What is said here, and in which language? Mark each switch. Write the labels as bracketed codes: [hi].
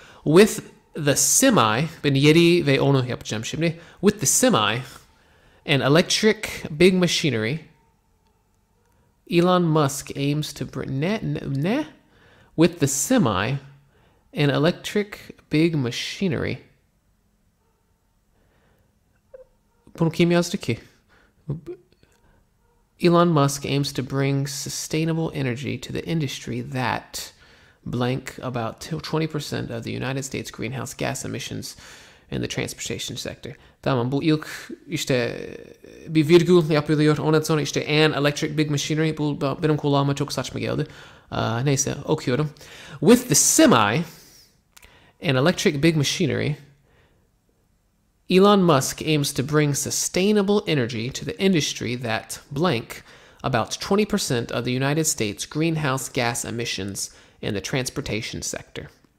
[en] With the semi, [tr] ben 7 ve 10'u yapacağım şimdi. [en] With the semi, an electric big machinery, Elon Musk aims to bring... Ne? With the semi, an electric big machinery. [tr] Bunu kim yazdı ki? [en] Elon Musk aims to bring sustainable energy to the industry that blank about 20% of the United States greenhouse gas emissions in the transportation sector. [tr] Tamam, bu ilk işte bir virgül yapılıyor. Ondan sonra işte [en] an electric big machinery. [tr] Bu benim kulağıma çok saçma geldi. Neyse okuyorum. [en] With the semi and electric big machinery, Elon Musk aims to bring sustainable energy to the industry that blank about 20% of the United States greenhouse gas emissions in the transportation sector.